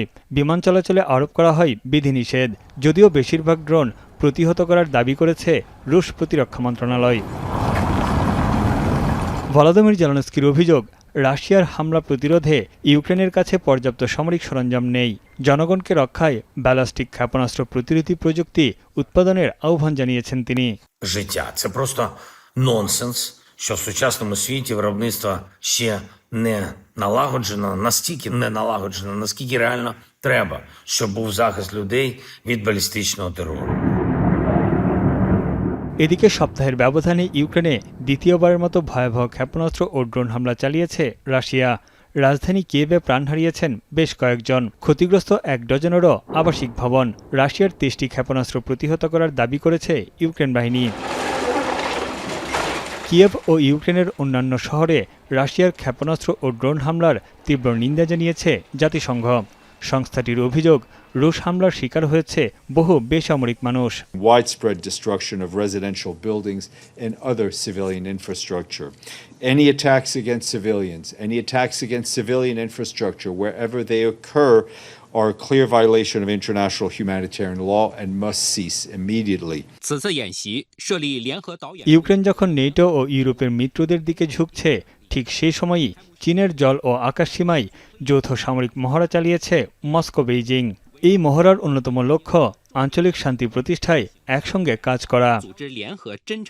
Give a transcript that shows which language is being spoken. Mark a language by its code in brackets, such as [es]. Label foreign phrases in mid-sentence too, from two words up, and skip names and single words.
[bn] বিমান চলাচলে আরোপ করা হয় বিধিনিষেধ, যদিও বেশিরভাগ ড্রোন প্রতিহত করার দাবি করেছে রুশ প্রতিরক্ষা মন্ত্রণালয়। ভলোদিমির জেলেনস্কির অভিযোগ, রাশিয়ার হামলা প্রতিরোধে ইউক্রেনের কাছে পর্যাপ্ত সামরিক সরঞ্জাম নেই। জনগণকে রক্ষায় ব্যালিস্টিক ক্ষেপণাস্ত্র প্রতিরোধী প্রযুক্তি উৎপাদনের আহ্বান জানিয়েছেন তিনি। [uk] Це просто нонсенс, що в сучасному світі виробництво ще не налагоджено, настільки не налагоджено, наскільки реально треба, щоб був захист людей від балістичного терору. [bn] এদিকে সপ্তাহের ব্যবধানে ইউক্রেনে দ্বিতীয়বারের মতো ভয়াবহ ক্ষেপণাস্ত্র ও ড্রোন হামলা চালিয়েছে রাশিয়া। রাজধানী কিয়েভে প্রাণ হারিয়েছেন বেশ কয়েকজন, ক্ষতিগ্রস্ত 1 ডজনেরও আবাসিক ভবন। রাশিয়ার 23টি ক্ষেপণাস্ত্র প্রতিহত করার দাবি করেছে ইউক্রেন বাহিনী। কিয়েভ ও ইউক্রেনের অন্যান্য শহরে রাশিয়ার ক্ষেপণাস্ত্র ও ড্রোন হামলার তীব্র নিন্দা জানিয়েছে জাতিসংঘ। সংস্থাটির অভিযোগ, রুশ হামলার শিকার হয়েছে বহু বেসামরিক মানুষ। [en] Widespread destruction of residential buildings and other civilian infrastructure. Any attacks against civilians, any attacks against civilian infrastructure wherever they occur are a clear violation of international humanitarian law and must cease immediately. [bn] ইউক্রেন যখন নেটো ও ইউরোপের মিত্রদের দিকে ঝুঁকছে, ঠিক সেই সময়ই চীনের জল ও আকাশ সীমায় যৌথ সামরিক মহড়া চালিয়েছে মস্কো বেইজিং। এই মহড়ার অন্যতম লক্ষ্য আঞ্চলিক শান্তি প্রতিষ্ঠায় একসঙ্গে কাজ করা।